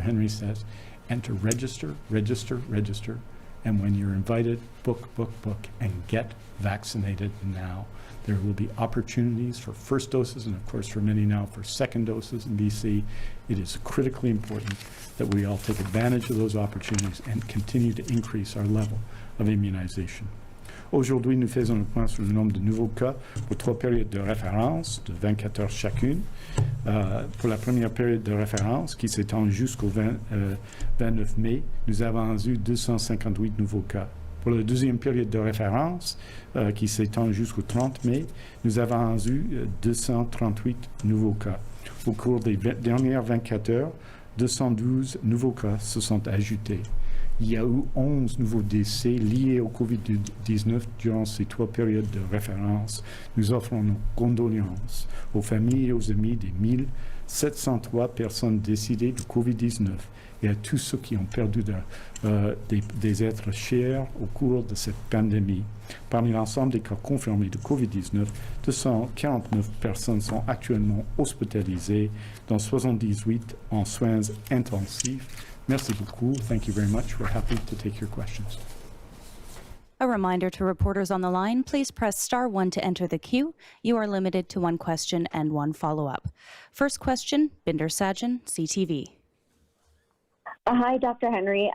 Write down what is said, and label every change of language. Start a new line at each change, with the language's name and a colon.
English: Henry says, and to register, and when you're invited, book, and get vaccinated now. There will be opportunities for first doses, and of course for many now for second doses in BC. It is critically important that we all take advantage of those opportunities and continue to increase our level of immunization.
French: Aujourd'hui, nous faisons le point sur le nombre de nouveaux cas pour 3 périodes de référence de 24 heures chacune. Pour la première période de référence, qui s'étend jusqu'au 29 mai, nous avons eu 258 nouveaux cas. Pour la deuxième période de référence, qui s'étend jusqu'au 30 mai, nous avons eu 238 nouveaux cas. Au cours des dernières 24 heures, 212 nouveaux cas se sont ajoutés. Il y a eu 11 nouveaux décès liés au COVID-19 durant ces 3 périodes de référence. Nous offrons nos condoléances aux familles et aux amis des 703 personnes décédées du COVID-19 et à tous ceux qui ont perdu des êtres chers au cours de cette pandémie. Parmi l'ensemble des cas confirmés de COVID-19, 249 personnes sont actuellement hospitalisées, dont 78 en soins intensifs. Merci beaucoup.
English: Thank you very much. We're happy to take your questions. A reminder to reporters on the line, please press *1 to enter the queue. You are limited to one question and one follow-up. First question, Binder Sajan, CTV. Hi, Dr. Henry.